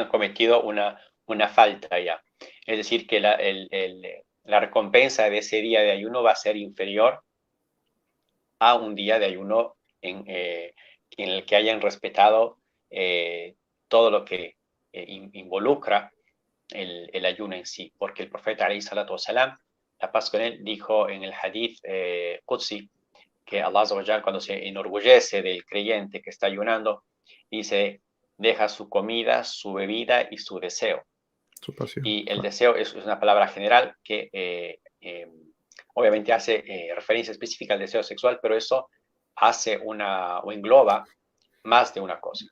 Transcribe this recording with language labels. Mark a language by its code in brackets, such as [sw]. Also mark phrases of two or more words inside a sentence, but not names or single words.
[es] bien han cometido una falta ya, es decir, que la recompensa de ese día de ayuno va a ser inferior a un día de ayuno en el que hayan respetado todo lo que involucra el ayuno en sí, porque el profeta [ar] عليه الصلاة والسلام, [es] la paz con él, dijo en el [ar] حديث قدسي [es] que [ar] الله عز وجل, [es] cuando se enorgullece del creyente que está ayunando, dice, deja su comida, su bebida y su deseo. Su pasión. Y el Claro. deseo es una palabra general que obviamente hace referencia específica al deseo sexual, pero eso hace o engloba más de una cosa.